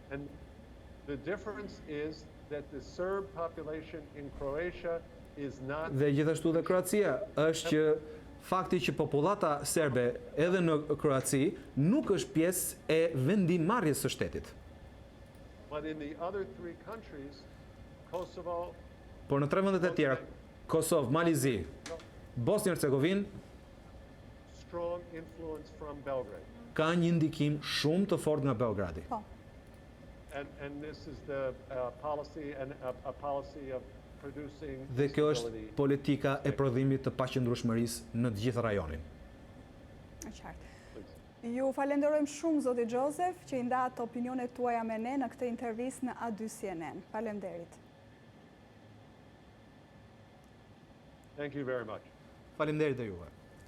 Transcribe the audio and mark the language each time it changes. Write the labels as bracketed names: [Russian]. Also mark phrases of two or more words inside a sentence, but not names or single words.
[Albanian] Dhe gjithashtu dhe Kroacia është që fakti që popullata serbe edhe në Kroaci nuk është pjesë e vendimarrjes së shtetit. Por në tre vendet e tjera, Kosovë, Malizi, Bosnjë Hercegovinë, ka një ndikim shumë të fortë nga Beogradi. Po. [English] And this is the policy and a policy of producing [Albanian] Dhe kjo është [English] stability. [Albanian] politika e prodhimit të paqëndrueshmërisë në të gjithë rajonin. E qartë. Ju falenderojmë shumë, zoti Joseph, që i ndat opinionet tuaja me ne në këtë intervistë në A2 CNN. Faleminderit. [English] Thank you very much. [Albanian] Faleminderit dhe juve.